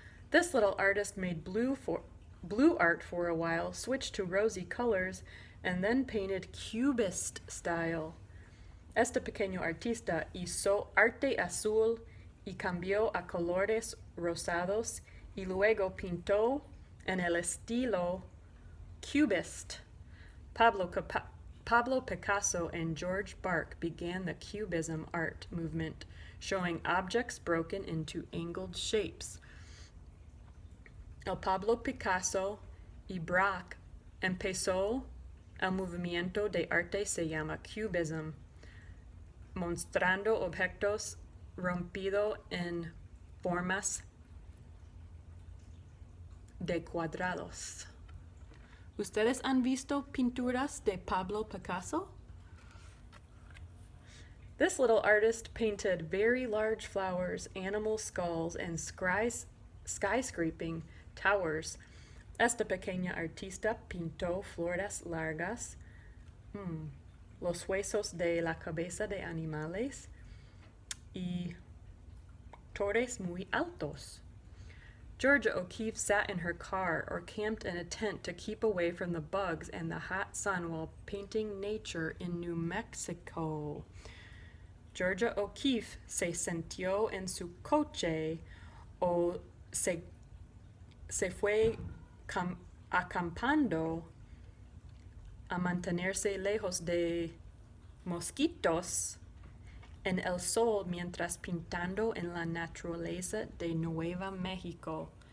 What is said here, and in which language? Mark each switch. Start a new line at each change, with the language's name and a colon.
English: This little artist made blue art for a while, switched to rosy colors, and then painted Cubist style.
Spanish: Este pequeño artista hizo arte azul y cambió a colores rosados y luego pintó en el estilo Cubist.
English: Pablo Picasso and George Bark began the Cubism art movement, showing objects broken into angled shapes.
Spanish: El Pablo Picasso y Braque empezó el movimiento de arte se llama Cubism, mostrando objetos rompidos en formas de cuadrados. ¿Ustedes han visto pinturas de Pablo Picasso?
English: This little artist painted very large flowers, animal skulls, and skyscraping towers.
Spanish: Este pequeño artista pintó flores largas, los huesos de la cabeza de animales y torres muy altos.
English: Georgia O'Keeffe sat in her car or camped in a tent to keep away from the bugs and the hot sun while painting nature in New Mexico.
Spanish: Georgia O'Keeffe se sentó en su coche o se fue acampando a mantenerse lejos de mosquitos en el sol mientras pintando en la naturaleza de Nueva México.